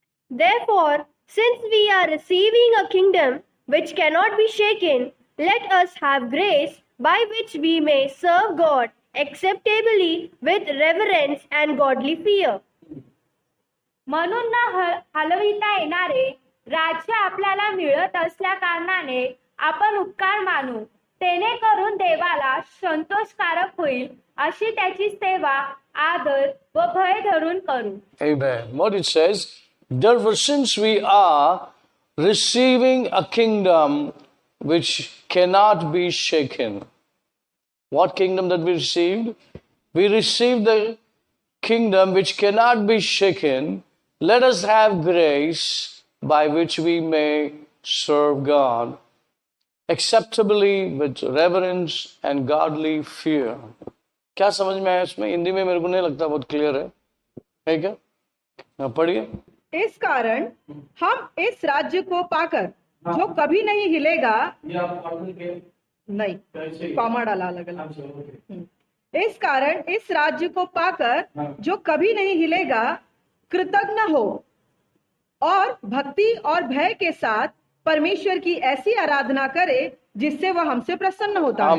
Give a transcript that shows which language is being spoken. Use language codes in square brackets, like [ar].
[en] Therefore, since we are receiving a kingdom which cannot be shaken, let us have grace by which we may serve God acceptably with reverence and godly fear. [mr] म्हणून न हलविता येणारे राज्य आपल्याला मिळत असल्या कारणाने आपण उपकार मानू, तेने करून देवाला संतोषकारक होईल अशी त्याची सेवा आदर व भय धरून करू। [en] Amen. What it says, therefore since we are receiving a kingdom which cannot be shaken. What kingdom that we received? We received the kingdom which cannot be shaken. Let us have grace by which we may serve God acceptably with reverence and godly fear. [hi] क्या समझ में आया इसमें? हिंदी में मेरे को नहीं लगता बहुत क्लियर है क्या? पढ़िए। इस कारण हम इस राज्य को पाकर जो कभी नहीं हिलेगा, नहीं कॉमा डाला अलग अलग, इस कारण इस राज्य को पाकर जो कभी नहीं हिलेगा कृतज्ञ हो और भक्ति और भय के साथ परमेश्वर की ऐसी आराधना करे जिससे वह हमसे प्रसन्न होता है।